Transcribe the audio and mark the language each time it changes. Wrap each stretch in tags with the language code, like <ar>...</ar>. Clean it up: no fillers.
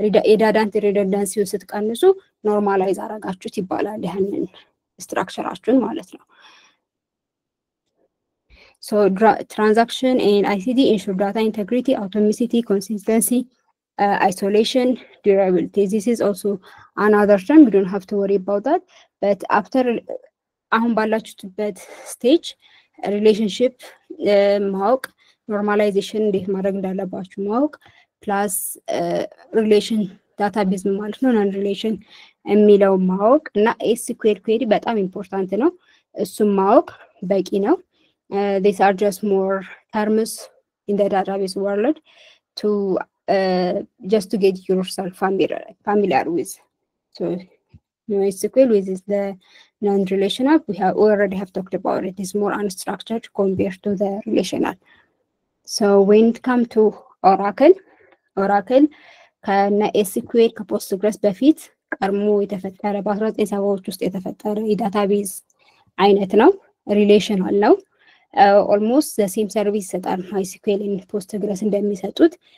<am>የዳታን ሪደንዳንሲውን ስትቀንሱ ኖርማላይዝ አደረጋችሁት ይባላል። ያንን ስትራክቸራችሁን ማለት ነው።</am> <en>So transaction and ICD ensure data integrity, atomicity, consistency, isolation, durability. This is also another term. We don't have to worry about that. But after</en> <am>አሁን ባላችሁበት ስቴጅ ሪሌሽንሺፕ ማወቅ፣ ኖርማላይዜሽን እንዴት ማድረግ እንዳለባችሁ ማወቅ፣ ፕላስ ሪሌሽን ዳታቤዝ ማለት ነው ናን ሪሌሽን የሚለው ማወቅ እና ኤስኩኤል ኩዌሪ በጣም ኢምፖርታንት ነው። እሱም ማወቅ በቂ ነው።</am> <en>these are just more terms in the database world to just to get yourself familiar with. So SQL with the non-relational, we already have talked about it. It's more unstructured compared to the relational. So when it comes to Oracle</en> <am>ከነ SQL ከፖስትግረስ በፊት ቀድሞ የተፈጠረ በ1970ዎች ውስጥ የተፈጠረ የዳታቤዝ አይነት ነው። ሪሌሽናል ነው።</am> <en>ኦልሞስት ዘ ሴም ሰርቪስ</en> <am>ይሰጣል MySQL እና ፖስትግረስ እንደሚሰጡት።</am>